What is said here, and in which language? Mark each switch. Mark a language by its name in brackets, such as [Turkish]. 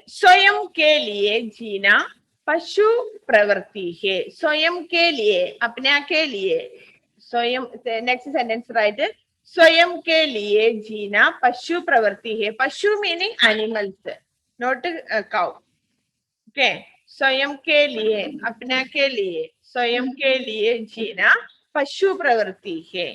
[Hindi] स्वयं के लिए जीना पशु प्रवृत्ति है. स्वयं के लिए, अपने के लिए. [English] स्वयं, next sentence write it. [Hindi] स्वयं के लिए जीना पशु प्रवृत्ति है. [English] पशु meaning animals, not a cow. Okay. [Hindi] स्वयं के लिए, अपने के लिए, स्वयं के लिए जीना पशु प्रवृत्ति है.